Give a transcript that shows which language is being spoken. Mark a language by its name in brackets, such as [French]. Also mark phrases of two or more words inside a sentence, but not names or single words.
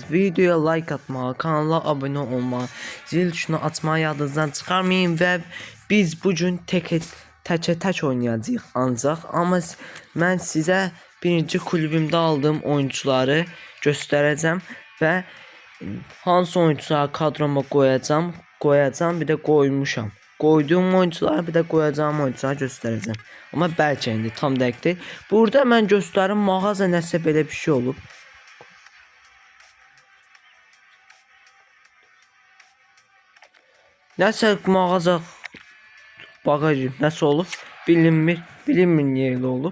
[Azerbaijani] Videoya like atmağı, kanala abunə olmağı, zil tuşunu açmağı yadınızdan çıxarmayın və biz bugün tək oynayacağıq ancaq. Amma mən sizə birinci kulübümdə aldığım oyuncuları göstərəcəm və hansı oyuncuları kadroma qoyacağım, bir də qoymuşam. [Turkish] Koyduğum oyuncuları bir de koyacağım oyuncuları göstereceğim. [Azerbaijani] Ama belki indi tam dəqiq deyil. Burada mən göstərim mağaza nəsə belə bir şey olub. Nəsə mağaza bagajı nəsə olub bilinmir niyə elə olub.